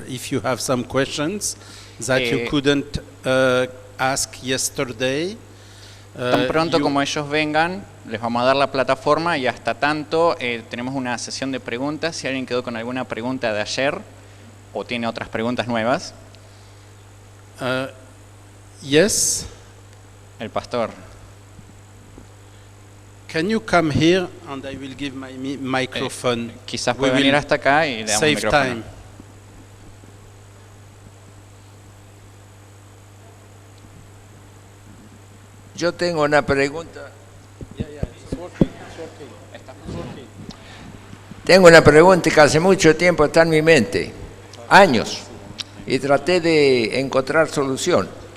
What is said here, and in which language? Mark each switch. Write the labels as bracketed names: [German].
[English] if you have some questions that you couldn't ask yesterday. [Spanish] Tan pronto como ellos vengan, les vamos a dar la plataforma y hasta tanto tenemos una sesión de preguntas. Si alguien quedó con alguna pregunta de ayer o tiene otras preguntas nuevas. [English] Yes. [Spanish] El pastor. [English] Can you come here and I will give my microphone. [Spanish] Quizás puede venir hasta acá y le damos el micrófono. [English] Time. [Spanish] Yo tengo una pregunta. Tengo una pregunta que hace mucho tiempo está en mi mente, años, y traté de encontrar solución.